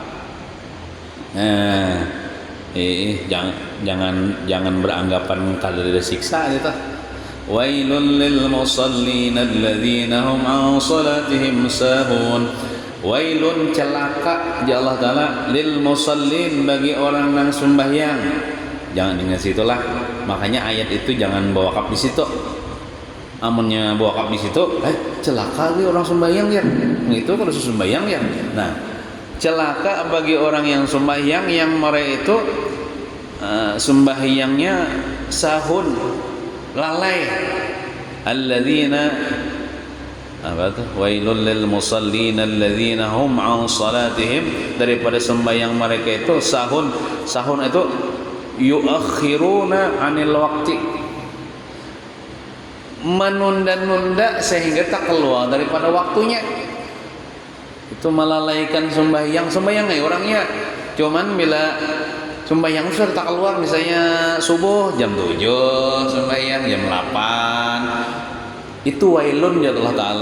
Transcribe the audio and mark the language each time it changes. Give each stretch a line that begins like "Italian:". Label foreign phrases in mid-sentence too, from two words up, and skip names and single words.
Banjar: Nah, jangan beranggapan kada ada siksa gitu.
Arabic: Wailul lil musallin alladzina hum an salatihim sahun.
Indonesian: Wailun celaka ya Allah Ta'ala
Arabic: lil musallin
Indonesian: bagi orang yang sembahyang. Jangan ingat situlah.
Banjar: Makanya ayat itu jangan bawa kap di situ. Amunnya bawa kap di situ, celaka lagi orang sembahyang ya.
Indonesian: Itu kalau sembahyang ya. Nah, celaka bagi orang yang sembahyang yang mereka itu sembahyangnya sahun, lalai. Alladzina apa tuh,
Arabic: wailul lil musallin alladzina hum an salatihim,
Indonesian: daripada sembahyang mereka itu sahun itu
Arabic: yuakhiruna anil waqti,
Indonesian: menunda-nunda sehingga tak keluar daripada waktunya. Itu melalaikan sembahyang orangnya cuman bila sembahyang sudah tak keluar, misalnya subuh jam 7 sembahyang jam 8, itu wailun ya Allah Ta'ala.